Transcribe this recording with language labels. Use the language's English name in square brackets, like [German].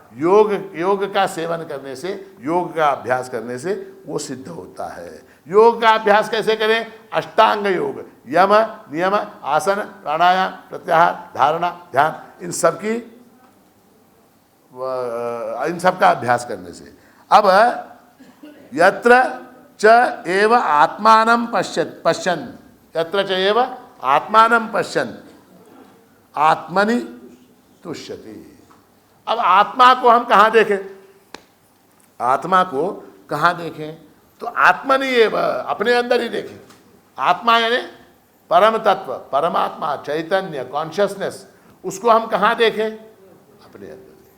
[Hindi] योग का सेवन करने से, योग का अभ्यास करने से वो सिद्ध होता है. योग का अभ्यास कैसे करें, अष्टांग योग, यम नियम आसन प्राणायाम प्रत्याहार धारणा ध्यान, इन सब की इन सब का अभ्यास करने से। [Sanskrit] अब यत्र च एव आत्मानं पश्यन्, यत्र च एव आत्मानं पश्यन् आत्मनि तुष्यति। [Hindi] अब आत्मा को हम कहाँ देखें? आत्मा को कहाँ देखें? तो [Sanskrit] आत्मनि एव, [Hindi] अपने अंदर ही देखें। आत्मा यानी परम तत्व, परमात्मा, चैतन्य, कॉन्शियसनेस, उसको हम कहाँ देखें? अपने अंदर।